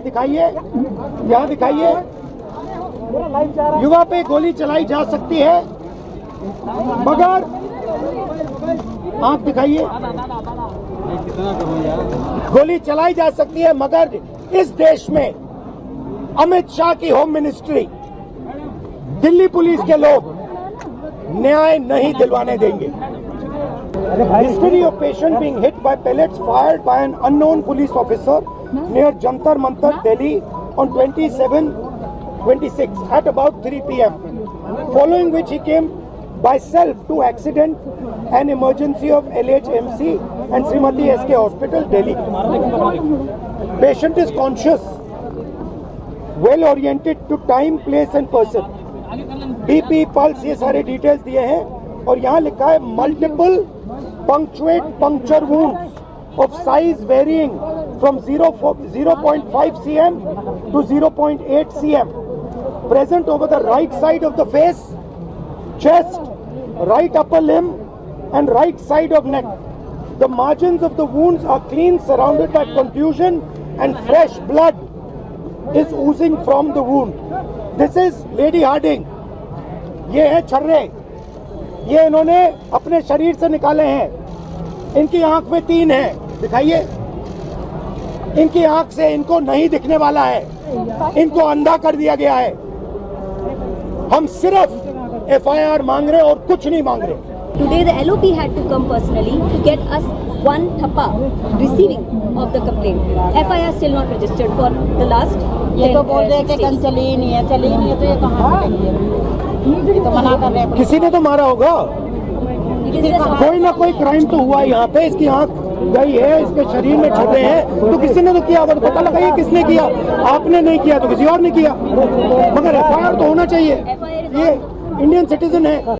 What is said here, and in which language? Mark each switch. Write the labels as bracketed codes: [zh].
[hi] दिखाइए, यहाँ दिखाइए, युवा पे गोली चलाई जा सकती है, मगर आंख दिखाइए, गोली चलाई जा सकती है, मगर इस देश में अमित शाह की होम मिनिस्ट्री, दिल्ली पुलिस के लोग न्याय नहीं दिलवाने देंगे। [en] History of patient being hit by pellets fired by an unknown police officer near Jantar Mantar, Delhi on 27/26 at about 3 p.m. Following which he came by self to accident and emergency of LHMC and Srimati SK Hospital, Delhi. Patient is conscious, well oriented to time, place and person. [hi] BP, pulse, ये सारे details दिए हैं। और यहाँ लिखा है multiple [en] punctuate puncture wounds of size varying from 0.5 cm to 0.8 cm present over the right side of the face, chest, right upper limb and right side of neck. The margins of the wounds are clean, surrounded by contusion, and fresh blood is oozing from the wound. This is Lady Harding. [hi] ये है छर्रे, ये इन्होंने अपने शरीर से निकाले हैं। इनकी आंख में 3 है, दिखाइए, इनकी आंख से इनको नहीं दिखने वाला है, इनको अंधा कर दिया गया है। हम सिर्फ एफआईआर मांग रहे और कुछ नहीं मांग रहे। [en] Today the LOP had to come personally to get us one thappa receiving of the complaint. FIR still not registered for the last [hi] ये तो बोल रहे हैं कि कल चली ही नहीं है तो ये कहाँ से चली है? ये तो मना कर रहे हैं। किसी ने तो मारा होगा, कोई ना कोई क्राइम तो हुआ है यहाँ पे। इसकी आंख गई है, इसके शरीर में छर्रे हैं, तो किसी ने तो किया होगा। तो पता लगाइए किसने किया। आपने नहीं किया तो किसी और ने किया, मगर FIR तो होना चाहिए। ये इंडियन सिटीजन है।